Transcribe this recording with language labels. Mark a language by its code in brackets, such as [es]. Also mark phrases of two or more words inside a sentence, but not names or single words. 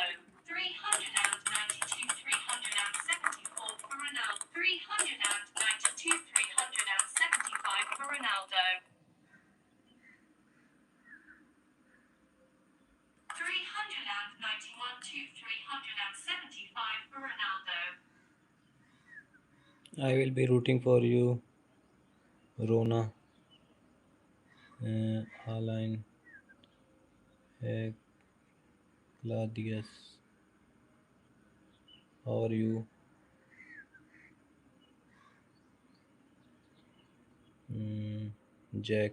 [en] 392 374 for Ronaldo. 392 375 for Ronaldo. 391 to 375 for Ronaldo. I will be rooting for you, Rona. Align. Gladius. How are you? Jack.